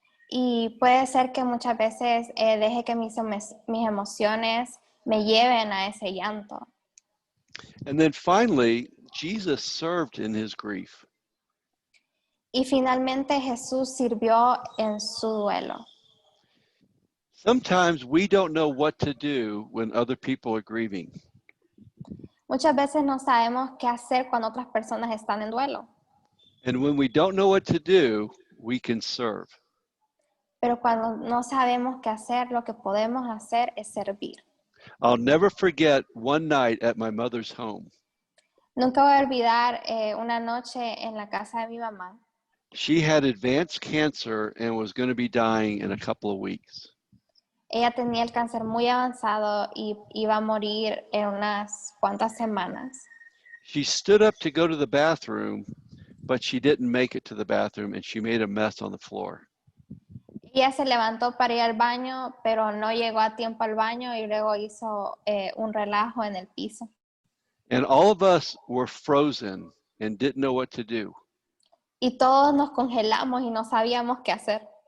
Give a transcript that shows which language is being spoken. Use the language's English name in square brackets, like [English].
[Spanish] Y puede ser que muchas veces deje que mis emociones me lleven a ese llanto. [English] And then finally, Jesus served in his grief. [Spanish] Y finalmente Jesús sirvió en su duelo. [English] Sometimes we don't know what to do when other people are grieving. [Spanish] Muchas veces no sabemos qué hacer cuando otras personas están en duelo. [English] And when we don't know what to do, we can serve. [Spanish] Pero cuando no sabemos qué hacer, lo que podemos hacer es servir. [English] I'll never forget one night at my mother's home. [Spanish] Nunca voy a olvidar una noche en la casa de mi mamá. [English] She had advanced cancer and was going to be dying in a couple of weeks. [Spanish] Ella tenía el cáncer muy avanzado y iba a morir en unas cuantas semanas. [English] She stood up to go to the bathroom, but she didn't make it to the bathroom and she made a mess on the floor. [Spanish] Ella se levantó para ir al baño, pero no llegó a tiempo al baño y luego hizo un relajo en el piso. [English] And all of us were frozen and didn't know what to do. [Spanish] Y todos nos congelamos y no sabíamos qué hacer.